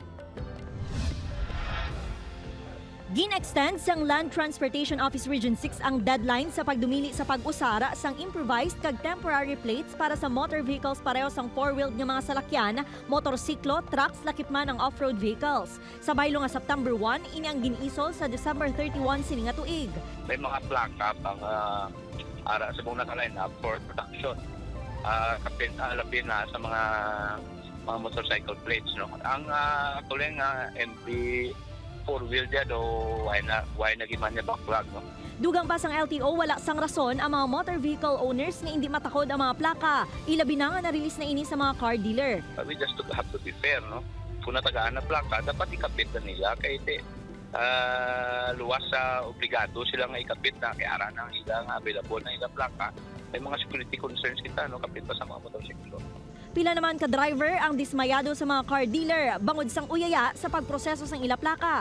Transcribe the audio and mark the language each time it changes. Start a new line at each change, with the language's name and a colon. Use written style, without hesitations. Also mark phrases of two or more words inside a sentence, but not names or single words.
Hiligaynon: Gin-extend sang Land Transportation Office Region 6 ang deadline sa pagdumili sa pag-usara sang improvised kag temporary plates para sa
English: motor vehicles
Hiligaynon: pareho sang four-wheeled nga mga salakyan, motorsiklo, trucks, lakipman ang
English: off-road vehicles.
Hiligaynon: Sa baylo nga September 1, ini ang ginisol sa December 31 sini nga tuig. May mga plaka pang ara sa muna ka
English: line up for production.
Hiligaynon: Lapin na sa mga
English: motorcycle plates.
Hiligaynon: No? Ang tuloy nga MP four-wheel dyan o why na giman niya backlog. No? Dugang pa sang LTO, wala sang rason ang mga
English: motor vehicle owners
Hiligaynon: nga hindi matakod ang mga plaka. Ilabi na nga na-release na ini sa mga
English: car dealer. We just have to be fair. No?
Hiligaynon: Kung natagaan na plaka, dapat ikapit na nila. Kaya luwas sa obligado sila nga ikapit na kaya ara na ilang available na ilang plaka. May mga
English: security concerns
Hiligaynon: kita, no? Kapit pa sa mga motorsiklo. Pila naman ka driver ang dismayado sa mga
English: car dealer
Hiligaynon: bangod sang uyaya sa pagproseso sang ila plaka.